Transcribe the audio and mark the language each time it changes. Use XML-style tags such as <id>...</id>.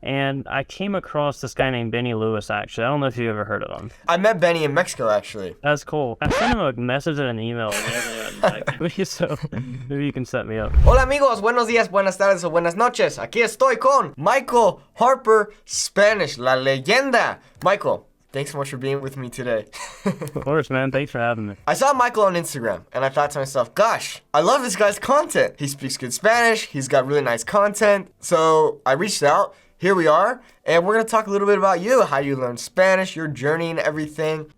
<en>And I came across this guy named Benny Lewis, actually. I don't know if you ever heard of him. I met Benny in Mexico, actually. That's cool. I sent him a message and an email, and he hasn't gotten back to me, so maybe you can set me up.</en> <es>Hola amigos, buenos días, buenas tardes o buenas noches. Aquí estoy con Michael Harper, Spanish, la leyenda.</es> <en>Michael, thanks so much for being with me today. Of course, man. Thanks for having me. I saw Michael on Instagram, and I thought to myself, gosh, I love this guy's content. He speaks good Spanish, he's got really nice content. So I reached out. Here we are, and we're going to talk a little bit about you, how you learned Spanish, your journey and everything.</en>